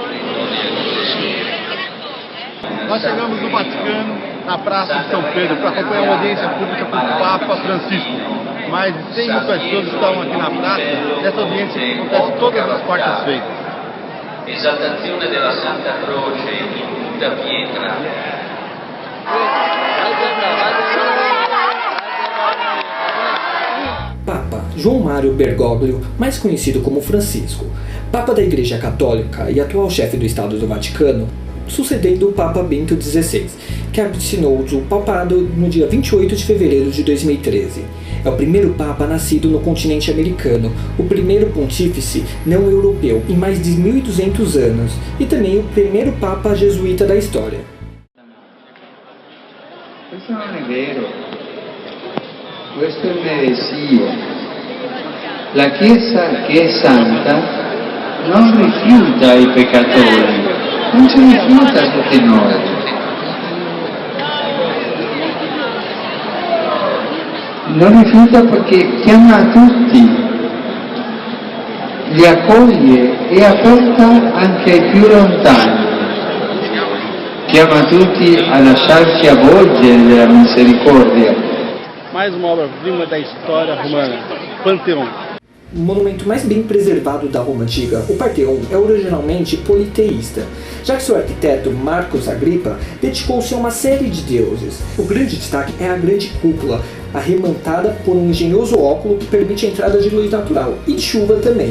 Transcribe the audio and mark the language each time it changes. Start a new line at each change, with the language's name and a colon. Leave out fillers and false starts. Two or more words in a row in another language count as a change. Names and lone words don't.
Portuguese: Nós chegamos no Vaticano, na Praça de São Pedro, para acompanhar uma audiência pública com o Papa Francisco. Mais de 100 mil pessoas estão aqui na praça. Essa audiência acontece todas as quartas-feiras.
Italian: Esaltazione della Santa Croce in tutta pietra.
Portuguese: Papa João Mário Bergoglio, mais conhecido como Francisco, Papa da Igreja Católica e atual chefe do Estado do Vaticano, sucedendo o Papa Bento XVI, que assinou o papado no dia 28 de fevereiro de 2013. É o primeiro Papa nascido no continente americano, o primeiro pontífice não europeu em mais de 1.200 anos e também o primeiro Papa jesuíta da história.
Italian: Questo non è vero, questo è un'eresia. La Chiesa che è santa non rifiuta i peccatori, non ci rifiuta tutti noi. Non rifiuta perché chiama tutti, li accoglie, è aperta anche ai più lontani. Chiama tutti a lasciarci avvolgere della misericordia.
Portuguese: Mais uma obra-prima da história romana, Panteão. O monumento mais bem preservado da Roma antiga, o Partenon, é originalmente politeísta, já que seu arquiteto, Marcos Agrippa, dedicou-se a uma série de deuses. O grande destaque é a grande cúpula, arrematada por um engenhoso óculo que permite a entrada de luz natural, e de chuva também.